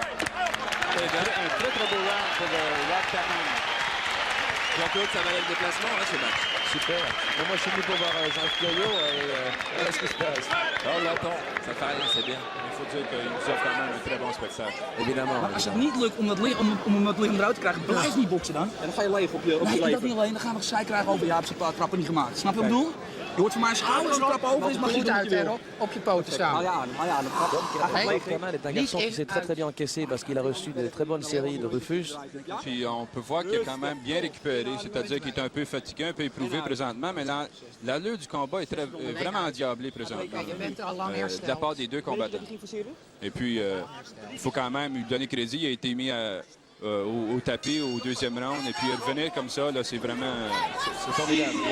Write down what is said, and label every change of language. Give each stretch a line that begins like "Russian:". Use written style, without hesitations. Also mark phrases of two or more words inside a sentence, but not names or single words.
French: Un très beau round pour Rob Kaman. Jean-Claude, ça valait le déplacement, hein, ce match. Super. Mais moi, je suis venu pour voir Jean-Claude Caillot et qu'est-ce qui se passe? Oh, l'attend. Ça fait rien, c'est bien. Il faut dire qu'il nous offre quand même un très bon spectacle. Évidemment.
Dutch: Maar als het niet lukt om hem het lichaam eruit te krijgen, blijf niet boksen dan. En dan ga je leven op je Nee, leven. dat niet alleen. Dan gaan we gezeik krijgen over, ja, heb ze een paar trappen niet gemaakt. Snap je wat ik bedoel? Je hoort van mij schouder, als een trap over is, mag je Goed doen wat uit je hè, wil. Rob. Op je poten staan. Ah ja, de trap.
French: Rob Kaman est un garçon qui s'est très bien encaissé parce qu'il a reçu de très bonnes séries de Rufus. Puis on peut voir qu'il a quand même bien récupéré, c'est-à-dire qu'il est un peu fatigué, un peu éprouvé présentement, mais l'allure du combat est vraiment endiablée présentement de la part des deux combattants. Et puis, il faut quand même lui donner crédit, il a été mis au tapis au deuxième round, et puis revenir comme ça, là, c'est vraiment c'est formidable.